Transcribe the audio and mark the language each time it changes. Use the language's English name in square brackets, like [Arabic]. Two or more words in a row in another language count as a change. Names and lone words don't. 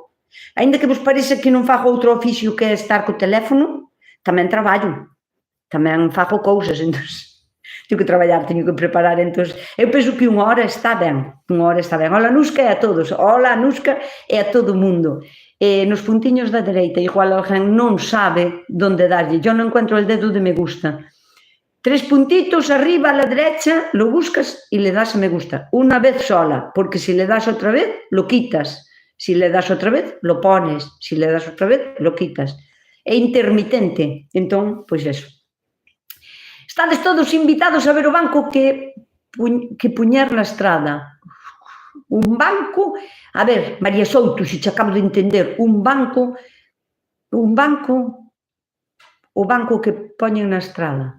[Galician] Ainda que vos parece que non fago outro oficio que é estar co teléfono, tamén traballo. Tamén fago cousas, entón, teño que traballar, teño que preparar, entón, eu penso que 1 hora está ben, 1 hora está ben. Hola, Nusca, e a todos, hola, Nusca, e a todo o mundo. Nos puntiños da dereita, igual alguén non sabe onde darlle, [Spanish] yo non encuentro el dedo de me gusta. 3 puntitos arriba a la derecha, lo buscas y le das a me gusta, una vez sola, porque si le das otra vez, lo quitas, si le das otra vez, lo pones, si le das otra vez, lo quitas. [Galician] É intermitente, entón, pois eso. Estades todos invitados a ver o banco que puñer na estrada. Un banco, a ver, María Souto, se che acabo de entender, o banco que poñen na estrada.